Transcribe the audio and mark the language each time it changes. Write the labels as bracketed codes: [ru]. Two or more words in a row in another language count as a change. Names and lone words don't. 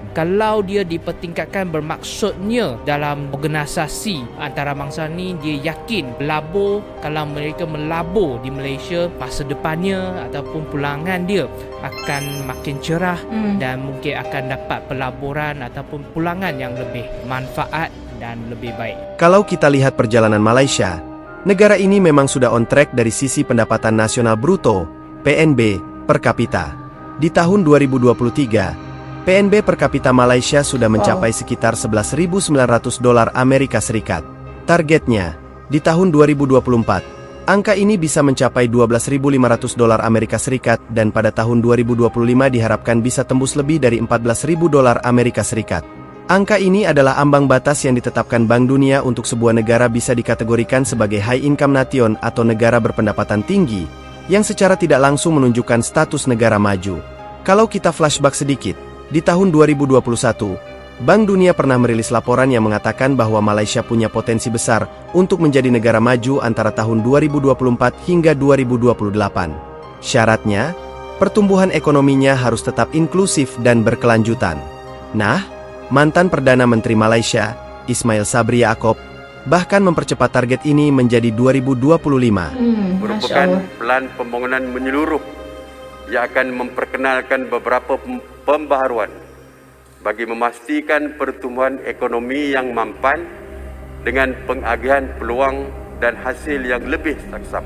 [ms] Kalau dia dipertingkatkan, bermaksudnya dalam organisasi antarabangsa ni dia yakin pelabur, kalau mereka melabur di Malaysia, masa depannya ataupun pulangan dia akan makin cerah dan mungkin akan dapat pelaburan ataupun pulangan yang lebih manfaat dan lebih baik. [id] Kalau kita lihat perjalanan Malaysia, negara ini memang sudah [en] on track [id] dari sisi pendapatan nasional bruto (PNB) per kapita. Di tahun 2023, PNB per kapita Malaysia sudah mencapai sekitar 11.900 dolar Amerika Serikat. Targetnya, di tahun 2024, angka ini bisa mencapai 12.500 dolar Amerika Serikat dan pada tahun 2025 diharapkan bisa tembus lebih dari 14.000 dolar Amerika Serikat. Angka ini adalah ambang batas yang ditetapkan Bank Dunia untuk sebuah negara bisa dikategorikan sebagai [en] high income nation [id] atau negara berpendapatan tinggi, yang secara tidak langsung menunjukkan status negara maju. Kalau kita flashback sedikit, di tahun 2021, Bank Dunia pernah merilis laporan yang mengatakan bahwa Malaysia punya potensi besar untuk menjadi negara maju antara tahun 2024 hingga 2028. Syaratnya, pertumbuhan ekonominya harus tetap inklusif dan berkelanjutan. Nah, mantan Perdana Menteri Malaysia, Ismail Sabri Yaakob, bahkan mempercepat target ini menjadi 2025. [ms] Merupakan plan pembangunan menyeluruh yang akan memperkenalkan beberapa pembaharuan bagi memastikan pertumbuhan ekonomi yang mampan dengan pengagihan peluang dan hasil yang lebih saksama.